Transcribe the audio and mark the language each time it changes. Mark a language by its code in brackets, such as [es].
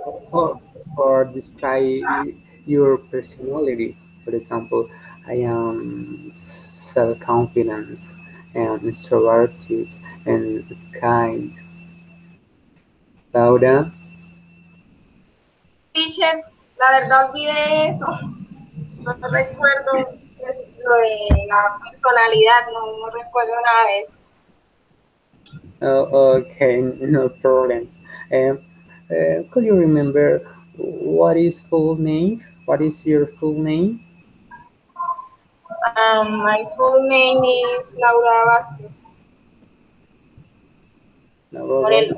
[en] Or, or describe your personality. For example, I am self-confidence and extroverted and kind. Laura, [es] Teacher, la verdad olvidé eso. No recuerdo lo de la personalidad, no recuerdo nada de eso. [en] okay, no problem. Um, could you remember what is full name? What is your full name? My full name is Laura Vázquez Morelo.